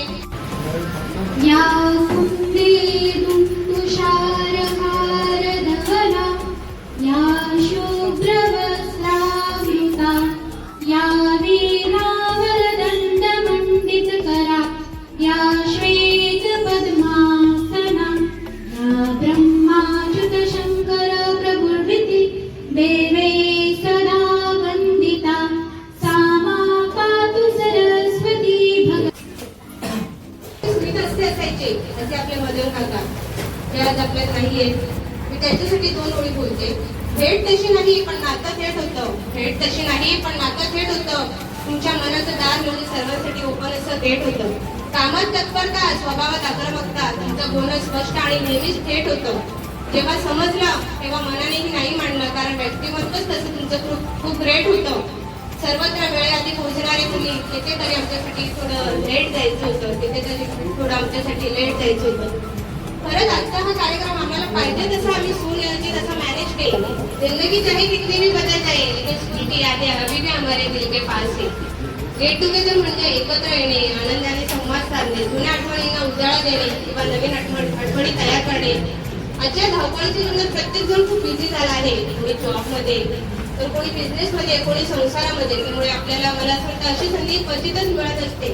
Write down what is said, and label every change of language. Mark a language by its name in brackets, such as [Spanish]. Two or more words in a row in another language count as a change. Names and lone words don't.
[Sanskrit] या कुंदेदुं तुषारहार धवला, या शुभ्रवस्त्रावृता, या वीणावरदण्डमण्डितकरा, या श्वेतपद्मासना, या ब्रह्माच्युतशङ्कर प्रभुर्विति देवे सदा वन्दिता, सा मा पातु सरस्वती [Marathi] स्मित असायचे असे आपले मदन काका, ते आज आपल्यात नाहीये. मी त्यांच्यासाठी 2 ओळी बोलते. भेट तशी नाही पण नातं थेट होतं, भेट तशी नाही पण नातं थेट होतं, तुमच्या मनाचं दार म्हणजे सर्वांसाठी ओपन असं गेट होतं. कामात तत्परता, स्वभावात आक्रमकता, तुमचं बोलणं स्पष्ट आणि नेहमीच थेट होतं. जेव्हा समजलं तेव्हा मनानेही नाही मांडलं कारण व्यक्तिमत्वच तसं तुमचं खूप ग्रेट होतं. सर्वत्र वेळेआधी पोहोचणारे तुम्ही, तिथे तरी आमच्यासाठी थोडं लेट जायचं होतं, तिथे तरी थोडं आमच्यासाठी लेट जायचं होतं. खरंच आजचा हा कार्यक्रम आम्हाला पाहिजे तसं आम्ही सुनियोजित असं मॅनेज केलं. [Hindi] जिंदगी चाहे कितनी भी बदल जाए लेकिन स्कूल की यादें अभी भी हमारे दिल के पास है. [English] get together [Marathi] म्हणजे एकत्र येणे, आनंदाने संवाद साधणे, जुन्या आठवणींना उजाळा देणे किंवा नवीन आठवणी तयार करणे. आजच्या धावपळीच्या जीवनात प्रत्येक जण खूप बिझी झाला आहे. कोणी जॉबमध्ये, तर कोणी बिझनेसमध्ये, कोणी संसारामध्ये. त्यामुळे आपल्याला, मला असं वाटतं, अशी संधी क्वचितच मिळत असते.